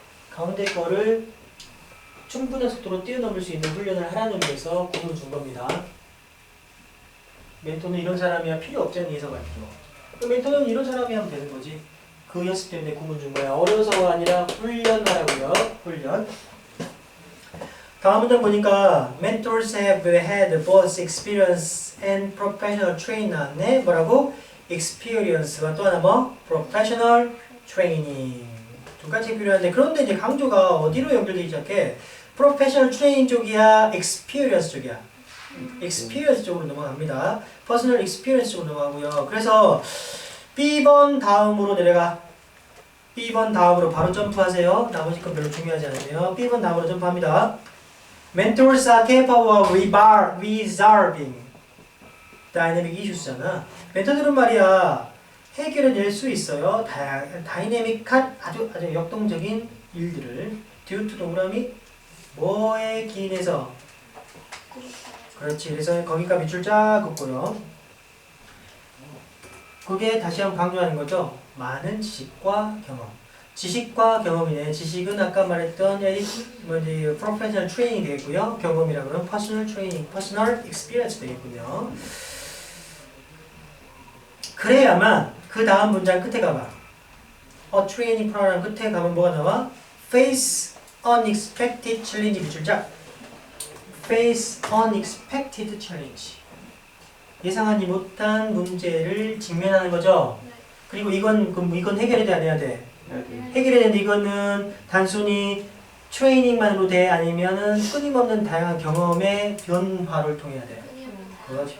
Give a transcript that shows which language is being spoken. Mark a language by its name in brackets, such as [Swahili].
[Korean] 가운데 거를 충분한 속도로 뛰어넘을 수 있는 훈련을 하라는 의미에서 구문을 준 겁니다. 멘토는 이런 사람이야 필요 없지 않니 해석할게요. 멘토는 이런 사람이 하면 되는 거지. 그 연습 때문에 구문 준 거야. 어려서가 아니라 훈련하라고요. 훈련. 다음 문장 보니까 [English] mentors have had both experience and professional training [Korean] 나왔네. 뭐라고? experience와 또 하나 뭐? [English] professional training. [Korean] 두 가지 필요한데 그런데 이제 강조가 어디로 연결되기 시작해? [English] professional training [Korean] 쪽이야? experience 쪽이야? experience 쪽으로 넘어갑니다. [English] personal experience [Korean] 쪽으로 넘어가고요. 그래서 B번 다음으로 내려가. B번 다음으로 바로 점프하세요. 나머지 건 별로 중요하지 않으세요. B번 다음으로 점프합니다. [English] Mentors are capable of resolving dynamic issues잖아. [Korean] 멘토들은 말이야 해결해낼 수 있어요. 다이내믹한 아주 역동적인 일들을 due to 동그라미 뭐에 기인해서 그렇지. 그래서 거기가 밑줄 쫙 긋고요. 그게 다시 한번 강조하는 거죠. 많은 지식과 경험. 지식과 경험이네. 지식은 아까 말했던 프로페셔널 트레이닝 되겠고요. 경험이라 그러면 퍼스널 트레이닝, 퍼스널 익스피리언스 되겠군요. 그래야만 그 다음 문장 끝에 가봐. 트레이닝 프로그램 끝에 가면 뭐가 나와? [English] Face unexpected challenge [Korean] 밑줄 쫙. [English] Face unexpected challenge. [Korean] 예상하지 못한 문제를 직면하는 거죠. 네. 그리고 이건 해결해야 돼, 안 해야 돼? 해결해야 되는데 이거는 단순히 트레이닝만으로 돼? 아니면은 끊임없는 다양한 경험의 변화를 통해야 돼? 그렇지.